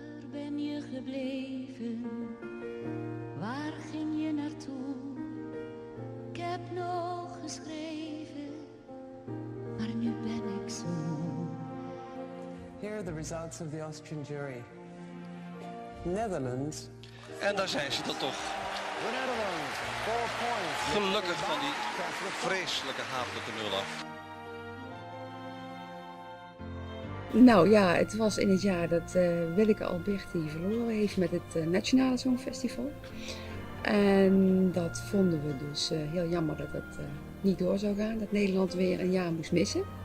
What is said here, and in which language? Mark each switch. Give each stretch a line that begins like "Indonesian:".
Dutch: Ben je gebleven? Waar ging je naartoe? Ik heb nog geschreven, maar nu ben ik zo moe.
English: Here are the results of the Austrian jury. Netherlands.
Dutch: En daar zijn ze dan toch.
English: The Netherlands, 4 points.
Dutch: Gelukkig van die vreselijke hatelijke nul af. Nou ja, het was in het jaar dat Willeke Alberti verloren heeft met het Nationale Songfestival. En dat vonden we dus heel jammer dat het niet door zou gaan, dat Nederland weer een jaar moest missen.